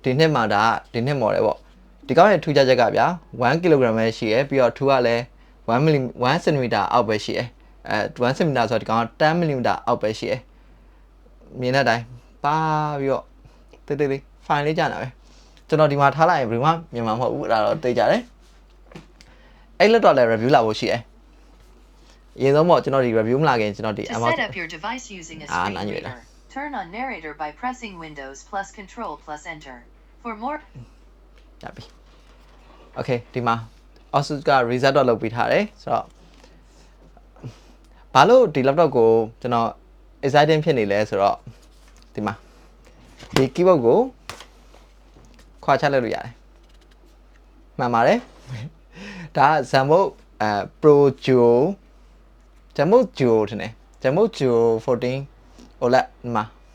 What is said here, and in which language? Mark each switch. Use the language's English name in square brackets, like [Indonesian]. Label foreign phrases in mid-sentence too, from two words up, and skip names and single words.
[Burmese] ဒီနှစ်မှာဒါဒီနှစ် model ပေါ့ဒီကောင်းရဲ့ထူးခြားချက်ကဗျာ1 kg ပဲရှိရယ်ပြီးတော့ထူကလည်း1 cm အောက်ပဲရှိရယ်1 cm ဆိုတော့ဒီကောင်10 mm အောက်ပဲရှိရယ်မြင်တဲ့အတိုင်းပါပြီးတော့တိတ်လေး file လေးကြာတာပဲကျွန်တော်ဒီမှာထားလိုက်ရင်ဘယ်မှမြင်မှာမဟုတ်ဘူးအဲ့ဒါတော့သိကြတယ်အဲ့လက်တော့လည်း review လာဖို့ရှိရယ်အရင်ဆုံးပေါ့ကျွန်တော်ဒီ review မလာခင်ကျွန်တော်ဒီ [English] set up your device using a screen reader turn on narrator by pressing Windows plus Control plus Enter for more [Burmese] ရပြီ okay ဒီမှာ ASUS က reset တော့လုပ်ပေးထားတယ်ဆိုတော့ဘာလို့ဒီ laptop ကိုကျွန်တော် exciting ဖြစ်နေလဲဆိုတော့ဒီမှာဒီ keyboard ကိုခွာချလိုက်လို့ရတယ်မှန်ပါတယ်ဒါ Zenbook Pro Duo Zenbook Duo ထင်တယ် Zenbook Duo 14 OLED ဒီမှာ